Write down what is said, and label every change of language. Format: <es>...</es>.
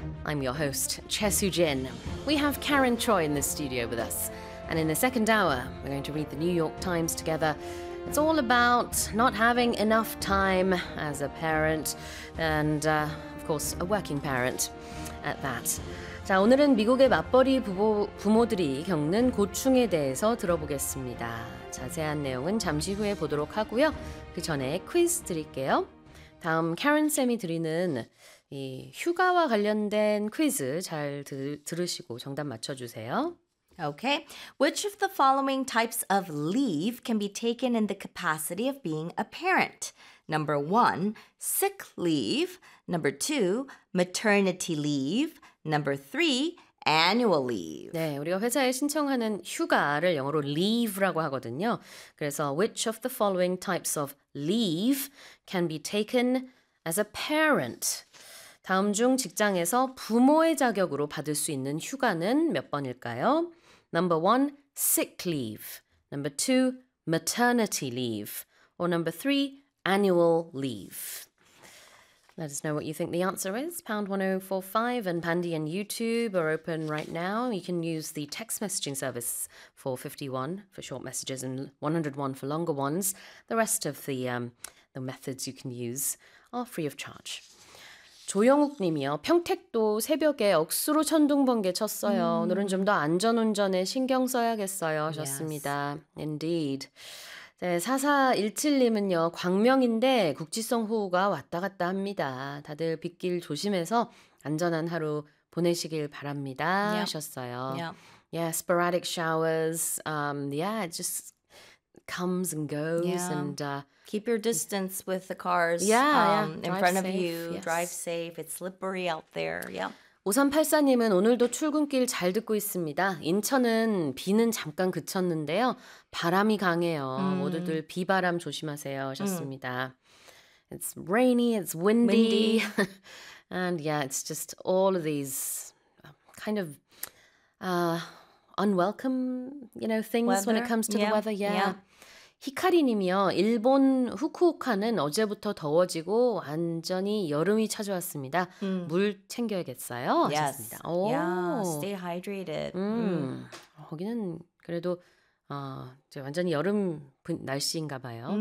<en>I'm your host, Chesu Jin. We have Karen Choi in the studio with us. And in the second hour, we're going to read the New York Times together. It's all about not having enough time as a parent and, of course, a working parent at that.</en> <ko>자, 오늘은 미국의 맞벌이 부모들이 겪는 고충에 대해서 들어보겠습니다. 자세한 내용은 잠시 후에 보도록 하고요. 그 전에 퀴즈 드릴게요. 다음 캐런쌤이 드리는 이 휴가와 관련된 퀴즈 잘 들으시고 정답 맞춰주세요.</ko> <en>Okay. Which of the following types of leave can be taken in the capacity of being a parent? Number one, sick leave. Number two, maternity leave. Number three, annual leave.</en> <ko>네, 우리가 회사에 신청하는 휴가를 영어로 leave라고 하거든요. 그래서</ko> <en>which of the following types of leave can be taken as a parent?</en> <ko>다음 중 직장에서 부모의 자격으로 받을 수 있는 휴가는 몇 번일까요?</ko> <en>Number one, sick leave. Number two, maternity leave. Or number three, annual leave. Let us know what you think the answer is. #1045 and Pandy and YouTube are open right now. You can use the text messaging service, 451 for short messages and 101 for longer ones. The rest of the methods you can use are free of charge.</en> <ko>조영욱 님이요. 평택도 새벽에 억수로 천둥번개 쳤어요. 오늘은 좀 더 안전운전에 신경 써야겠어요. 하셨습니다.</ko> <en>Yes. Indeed.</en> <ko>네, 4417님은요. 광명인데 국지성 호우가 왔다 갔다 합니다. 다들 빗길 조심해서 안전한 하루 보내시길 바랍니다.</ko> <en>Yep.</en> <ko>하셨어요.</ko> <en>Yep. Yeah, sporadic showers. Yeah, it just comes and goes. Yeah. And keep your distance with the cars in front of you. Yes. Drive safe. It's slippery out there. Yeah.</en> <ko>5384님은 오늘도 출근길 잘 듣고 있습니다. 인천은 비는 잠깐 그쳤는데요. 바람이 강해요. 모두들 비바람 조심하세요 하셨습니다.</ko> <en>It's rainy, it's windy. And yeah, it's just all of these kind of unwelcome, you know, things weather. When it comes to yeah. the weather. Yeah. yeah.</en> <ko>히카리님이요. 일본 후쿠오카는 어제부터 더워지고 완전히 여름이 찾아왔습니다. 물 챙겨야겠어요.</ko> <en>Yes.</en> <ko>하셨습니다.</ko> <en>Yeah, stay hydrated.</en> <ko>거기는 그래도 완전히 여름 날씨인가 봐요.</ko>